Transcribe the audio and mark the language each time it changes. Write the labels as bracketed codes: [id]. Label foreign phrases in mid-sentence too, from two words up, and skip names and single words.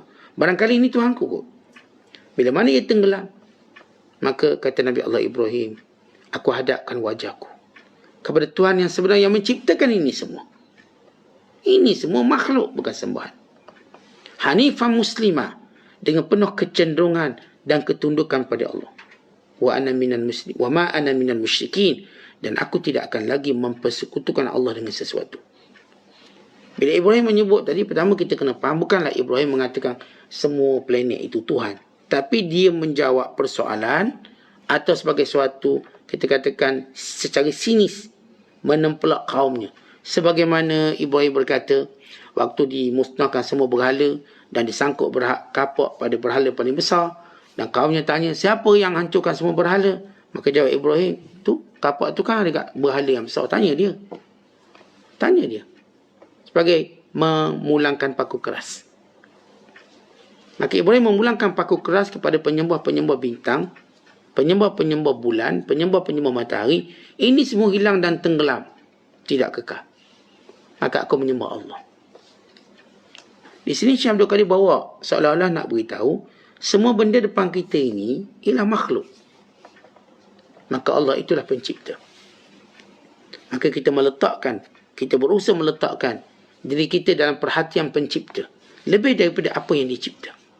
[ms] Barangkali ini Tuhanku kau. Bila mana ia tenggelam, maka kata Nabi Allah Ibrahim, aku hadapkan wajahku kepada Tuhan yang sebenarnya yang menciptakan ini semua. Ini semua makhluk, bukan sembahan. [ar] حنيفة مسلمة, [ms] dengan penuh kecenderungan dan ketundukan pada Allah. [ar] وما أنا من المشركين, [ms] dan aku tidak akan lagi mempersekutukan Allah dengan sesuatu. Bila Ibrahim menyebut tadi, pertama kita kena faham, bukanlah Ibrahim mengatakan semua planet itu Tuhan. Tapi dia menjawab persoalan atau sebagai suatu, kita katakan secara sinis, menempelak kaumnya. Sebagaimana Ibrahim berkata, waktu dimusnahkan semua berhala dan disangkut kapak pada berhala paling besar, dan kaumnya tanya, siapa yang hancurkan semua berhala? Maka jawab Ibrahim, tu kapak tu kan dekat berhala yang besar. Tanya dia. Sebagai memulangkan paku keras. Maka Ibrahim memulangkan paku keras kepada penyembah-penyembah bintang, penyembah-penyembah bulan, penyembah-penyembah matahari. Ini semua hilang dan tenggelam. Tidak kekal. Maka aku menyembah Allah. Di sini Syekh Abdul Qadir bawa seolah-olah nak beritahu, semua benda depan kita ini ialah makhluk. Maka Allah itulah pencipta. Maka kita berusaha meletakkan diri kita dalam perhatian pencipta. Lebih daripada apa yang dicipta.